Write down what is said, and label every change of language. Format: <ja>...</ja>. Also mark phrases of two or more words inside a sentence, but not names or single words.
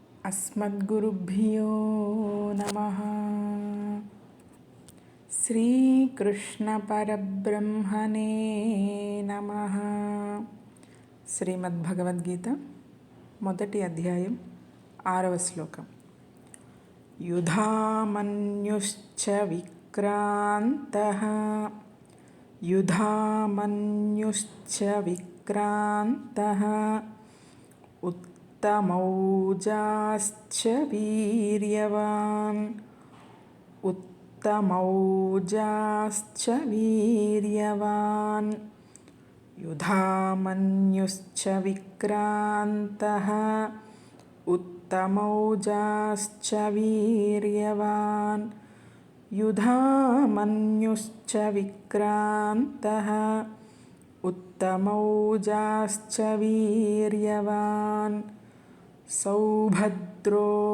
<sa>अस्मद्गुरुभ्यो नमः। श्रीकृष्णपरब्रह्मणे नमः।</sa> <te>శ్రీమద్భగవద్గీత మొదటి అధ్యాయం 6వ శ్లోకం.</te> <sa>యుధామన్యుశ్చ విక్రాంతః యుధామన్యుశ్చ విక్రాంతః उत्तमौजाश्च वीर्यवान् उत्तमौजाश्च वीर्यवान् युधामन्युश्च विक्रान्तः उत्तमौजाश्च वीर्यवान् युधामन्युश्च विक्रान्तः उत्तमौजाश्च वीर्यवान् सौभद्रो</sa>